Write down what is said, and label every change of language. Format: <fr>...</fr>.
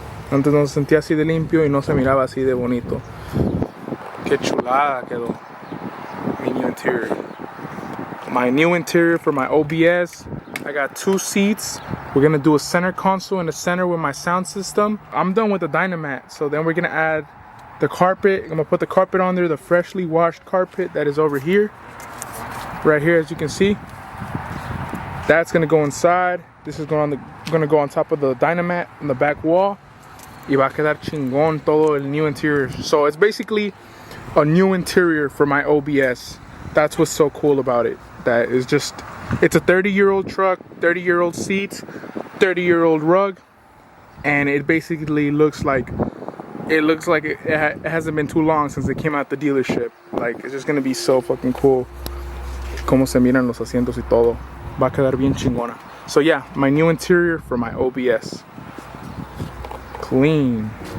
<es>Antes no se sentía así de limpio y no se miraba así de bonito. Qué chulada quedó.</es> <en>My new interior. My new interior for my OBS. I got 2 seats. We're gonna do a center console in the center with my sound system. I'm done with the dynamat, so then we're gonna add the carpet. I'm gonna put the carpet on there, the freshly washed carpet that is over here. Right here, as you can see. That's gonna go inside. This is gonna go on top of the dynamat on the back wall.</en> <es>Y va a quedar chingón todo el</es> <en>new interior. So it's basically a new interior for my OBS. That's what's so cool about it. That is just, it's a 30-year-old truck, 30-year-old seats, 30-year-old rug, and it basically looks like it hasn't been too long since it came out the dealership. Like, it's just gonna be so fucking cool.</en> <es>Cómo se miran los asientos y todo. Va a quedar bien chingona.</es> <en>So yeah, my new interior for my OBS. Clean.</en>